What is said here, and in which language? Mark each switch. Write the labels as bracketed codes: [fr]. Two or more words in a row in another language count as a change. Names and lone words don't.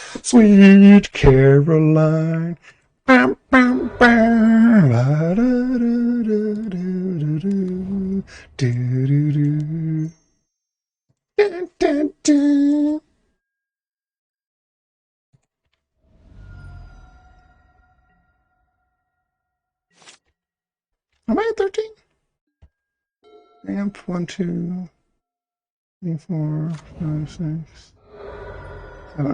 [en] Sweet Caroline. Bam, bam, bam. Da, da, da, da, da, da, do, do, do. Dun, dun, dun. Am I at 13? Amp 1, 2, 3, 4, 5, 6, 7.